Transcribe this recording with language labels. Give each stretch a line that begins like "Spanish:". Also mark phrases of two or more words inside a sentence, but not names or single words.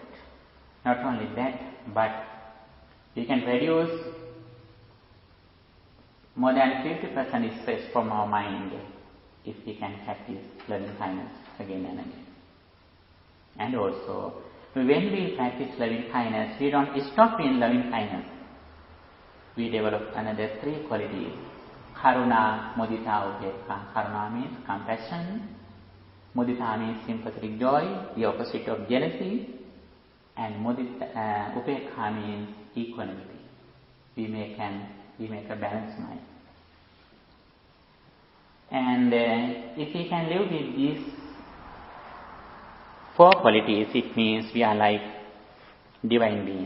English: Not only that, but we can reduce more than 50% stress from our mind if we can practice loving kindness again and again. And also, when we practice loving kindness, we don't stop in loving kindness. We develop another 3 qualities.
Pali: Karuna, mudita, upekha.
English: Karuna means compassion. Mudita means sympathetic joy, the opposite of jealousy. And upekha means equanimity. We make a balanced mind. And if we can live with these 4 qualities, it means we are like divine beings.